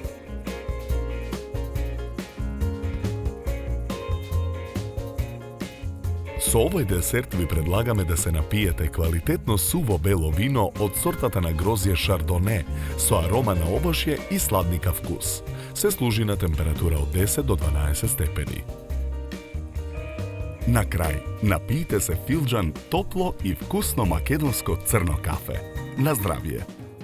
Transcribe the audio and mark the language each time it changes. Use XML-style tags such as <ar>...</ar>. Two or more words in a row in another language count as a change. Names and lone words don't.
<mk>Со овој десерт ви предлагаме да се напиете квалитетно суво бело вино од сортата на грозје Шардоне со арома на овошје и сладника вкус. Се служи на температура од 10 до 12 степени. На крај, напијте се филџан топло и вкусно македонско црно кафе. На здравје!</mk>